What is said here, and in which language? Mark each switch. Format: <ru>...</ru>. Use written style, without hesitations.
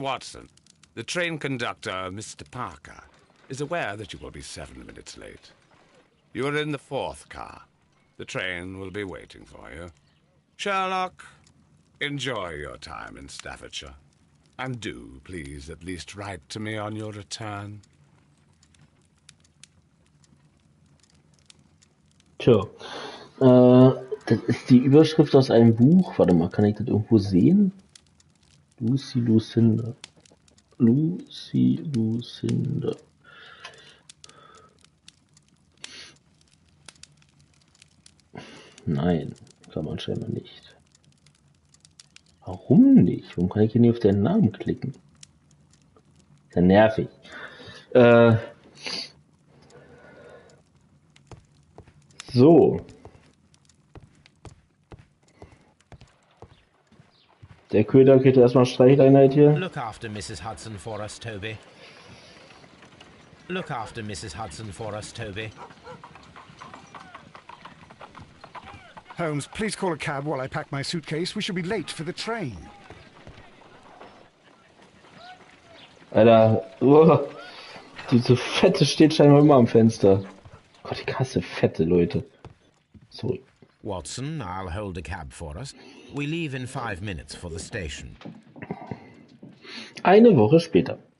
<en>Watson, the train conductor, Mr. Parker, is aware that you will be 7 minutes late. You are in the 4th car. The train will be waiting for you. Sherlock, enjoy your time in Staffordshire. And do, please, at least write to me on your return.</en> <de>Tja. Das ist die Überschrift aus einem Buch. Warte mal, kann ich das irgendwo sehen? Lucy Lucinda. Lucy Lucinda. Nein, kann man scheinbar nicht. Warum nicht? Warum kann ich hier nicht auf den Namen klicken? Ist ja nervig. So. Der Köder kriegt erstmal Streichleinheit hier.</de> <en>Look after Mrs. Hudson for us, Toby. Look after Mrs. Hudson for us, Toby. Holmes, please call a cab while I pack my suitcase. We shall be late for the train.</en> <de>Alter, diese Fette steht scheinbar immer am Fenster. Gott, ich hasse fette Leute.</de> <en>Sorry. Watson, I'll hold a cab for us. We leave in 5 minutes for the station.</en> <de>Eine Woche später.</de>